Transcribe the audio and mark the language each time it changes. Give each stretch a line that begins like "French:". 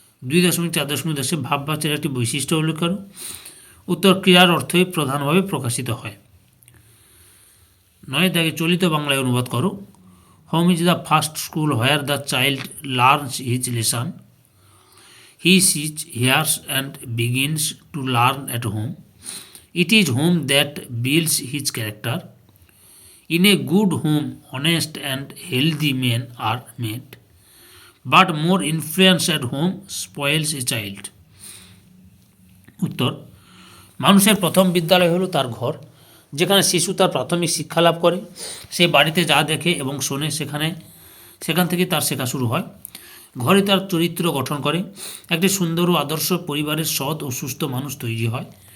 Bangla: 2.4.10 ভাববাচ্যের একটি বৈশিষ্ট্য উল্লেখ করো। উত্তর, ক্রিয়ার অর্থই প্রধানভাবে প্রকাশিত হয়। 9 দাগে চলিত বাংলায় অনুবাদ করো।
English: Home is the first school where the child learns his lesson. He sees, hears and begins to learn at home. It is home that builds his character. In a good home, honest and healthy men are made. But more influence at home spoils a child.
Bangla: উত্তর, মানুষের প্রথম বিদ্যালয় হলো তার ঘর, যেখানে শিশু তার প্রাথমিক শিক্ষা লাভ করে। সে বাড়িতে যা দেখে এবং শোনে সেখান থেকে তার শেখা শুরু হয়। ঘরে তার চরিত্র গঠন করে। একটি সুন্দর ও আদর্শ পরিবারের সৎ ও সুস্থ মানুষ তৈরি হয়।